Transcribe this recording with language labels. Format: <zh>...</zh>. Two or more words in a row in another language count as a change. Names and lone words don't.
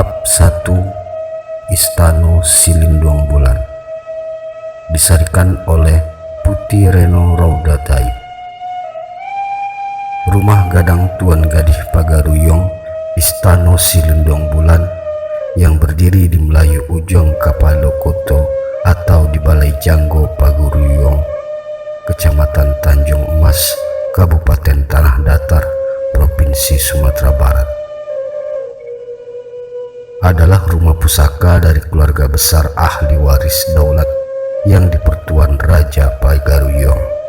<id>1. Istana Silindung Bulan, disarikan oleh Putih Reno Raudatai. Rumah gadang Tuan Gadih Pagaruyong, Istana Silindung Bulan, yang berdiri di Melayu Ujung Kapalokoto atau di Balai Janggo Pagaruyong, Kecamatan Tanjung Emas, Kabupaten Tanah Datar, Provinsi Sumatera Barat, adalah rumah pusaka dari keluarga besar ahli waris daulat yang dipertuan Raja Pagaruyong.</id>